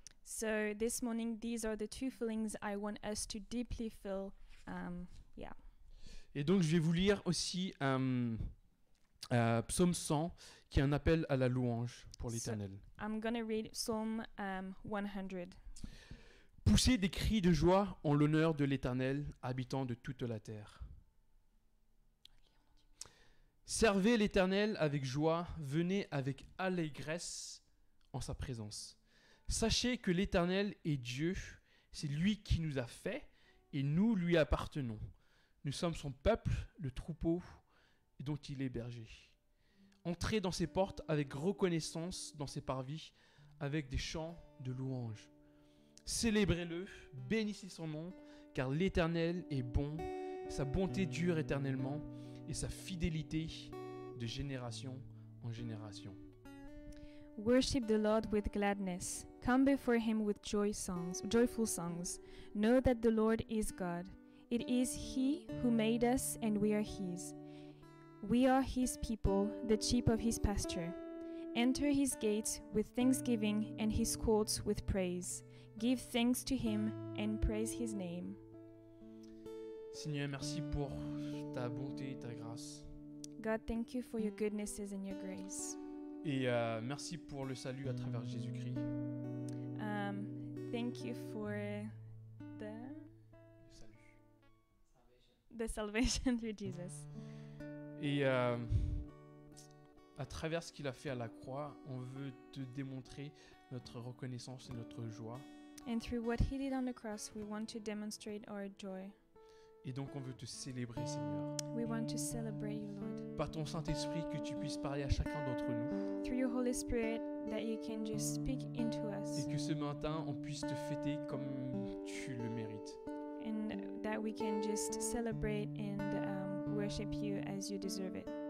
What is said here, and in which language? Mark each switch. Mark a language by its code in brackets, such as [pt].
[en] So this morning, these are the two feelings I want us to deeply feel. [fr] Et donc, je vais vous lire aussi Psaume 100, qui est un appel à la louange pour l'Éternel. [en] I'm going to read Psalm 100. [fr] Poussez des cris de joie en l'honneur de l'Éternel, habitant de toute la terre. Servez l'Éternel avec joie, venez avec allégresse en sa présence. Sachez que l'Éternel est Dieu, c'est lui qui nous a fait et nous lui appartenons. Nous sommes son peuple, le troupeau dont il est berger. Entrez dans ses portes avec reconnaissance, dans ses parvis, avec des chants de louange. Célébrez-le, bénissez son nom, car l'Éternel est bon, sa bonté dure éternellement, et sa fidélité de génération en génération. [en] Worship the Lord with gladness. Come before Him with joyful songs. Know that the Lord is God. It is He who made us, and we are His. We are His people, the sheep of His pasture. Enter His gates with thanksgiving and His courts with praise. Give thanks to Him and praise His name. [fr] Seigneur, merci pour ta bonté et ta grâce. [en] God, thank you for your goodnesses and your grace. [fr] Et merci pour le salut à travers Jésus-Christ. [en] Thank you for [fr] Le salut. [en] the salvation through Jesus. [fr] Et à travers ce qu'il a fait à la croix, on veut te démontrer notre reconnaissance et notre joie. [en] And through what He did on the cross, we want to demonstrate our joy. [fr] Et donc on veut te célébrer, Seigneur. [en] We want to celebrate you, Lord. [fr] Par ton Saint-Esprit, que tu puisses parler à chacun d'entre nous. [en] Through your Holy Spirit, that you can just speak into us. [fr] Et que ce matin, on puisse te fêter comme tu le mérites. [en] And that we can just celebrate and worship you as you deserve it.